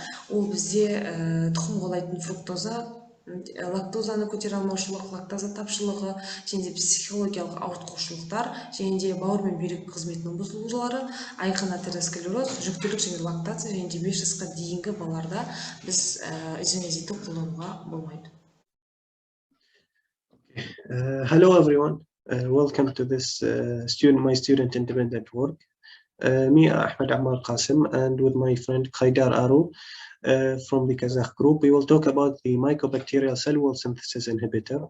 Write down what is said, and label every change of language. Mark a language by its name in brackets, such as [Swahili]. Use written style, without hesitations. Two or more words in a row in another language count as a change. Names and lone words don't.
[Kazakh] Ол бізде тұқым қуалайтын фруктоза, лактозаны көтере алмаушылық, лактаза тапшылығы, және де психологиялық ауытқушылықтар, және де бауыр мен бүйрек қызметінің бұзылулары, айқын атеросклероз, жүктілік және лактация, және де 5 жасқа дейінгі балаларда біз изонеозидті қолдануға болмайды. [English] Hello everyone, welcome to this my student independent work. Me, Ahmed Qasim, and with my friend Haydar Aru from the Kazakh group, we will talk about the mycobacterial cell wall synthesis inhibitor.